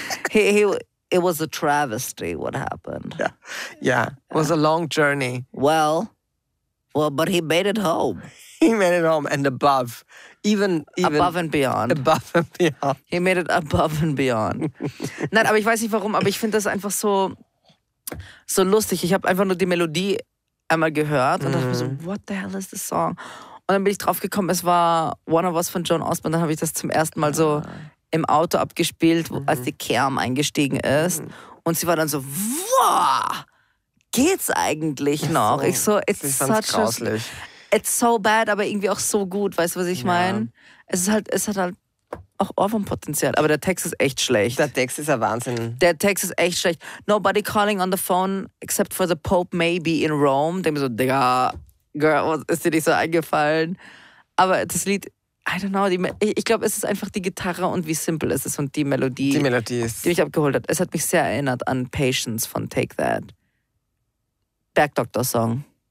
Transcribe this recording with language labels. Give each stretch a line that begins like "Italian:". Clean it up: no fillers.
English: he It was a travesty, what happened. Yeah, it was a long journey. Well, but he made it home. He made it home and above. Even above and beyond. Above and beyond. He made it above and beyond.
German: Nein, aber ich weiß nicht warum, aber ich finde das einfach so lustig. Ich habe einfach nur die Melodie einmal gehört und dachte mir so,
English: what the hell is this song?
German: Und dann bin ich drauf gekommen, es war One of Us von Joan Osborne. Dann habe ich das zum ersten Mal so... im Auto abgespielt, als die Cam eingestiegen ist. Mhm. Und sie war dann so, wow, geht's eigentlich noch? So. Ich so,
English: it's so bad,
German: aber irgendwie auch so gut. Weißt du, was ich meine? Es hat halt auch Ohrwurmpotenzial. Aber der Text ist echt schlecht. Der Text ist ein Wahnsinn. Der Text ist echt schlecht.
English: Nobody calling on the phone except for the Pope maybe in Rome.
German: Dem so, Digga, girl, was ist dir nicht so eingefallen? Aber das Lied...
English: I don't know.
German: Ich glaube, es ist einfach die Gitarre und wie simpel es ist und die Melodie. Die Melodie ist. Die mich abgeholt hat. Es hat mich sehr erinnert an Patience von Take That. Bergdoktor-Song.